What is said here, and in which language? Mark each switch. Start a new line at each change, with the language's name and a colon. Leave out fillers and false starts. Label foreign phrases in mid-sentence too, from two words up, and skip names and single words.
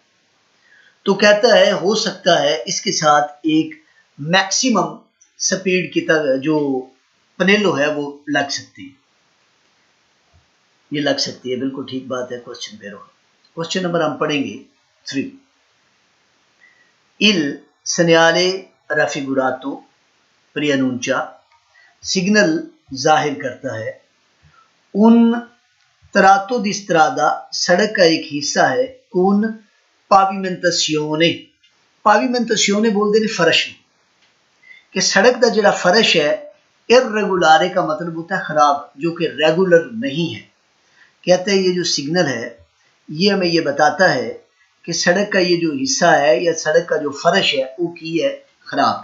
Hindi: तो कहता है हो सकता है इसके साथ एक
English: maximum speed
Hindi: की जो पनेलो है वो लग सकती है, ये लग सकती है। बिल्कुल ठीक बात है। क्वेश्चन पे रहो।
English: question number
Hindi: हम पढ़ेंगे 3।
Italian: Il segnale raffigurato preannuncia
Hindi: सिग्नल जाहिर करता है उन
Italian: tratto di strada
Hindi: सड़क का एक हिस्सा है
Italian: con pavimentazione pavimentazione
Hindi: बोलते हैं फर्श कि सड़क का जड़ा फर्श है इर्रेगुलारे का मतलब होता है खराब, जो कि रेगुलर नहीं है। कहते हैं ये जो सिग्नल है ये हमें ये बताता है कि सड़क का ये जो हिस्सा है या सड़क का जो फर्श है वो की है खराब।